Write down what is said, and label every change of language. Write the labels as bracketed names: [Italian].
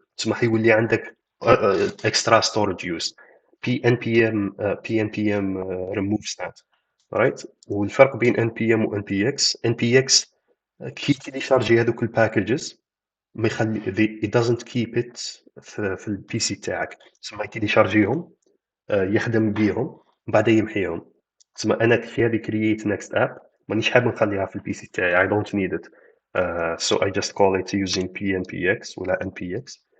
[Arabic] تسمح يولي عندك extra storage use. [English] PNPM removes that. Right? [Arabic] والفرق بين NPM و NPX كي تيليشارجي هذوك الباكجز ما يخلي [English] it doesn't keep it [Arabic] في البي سي تاعك. تسمى يتيليشارجيهم يخدم بيهم بعدين يمحيهم. تسمى انا في هذه create next app مانيش حاب نخليها في البي سي تاعي. [English] I don't need it. So I just call it using pnpx ولا npx.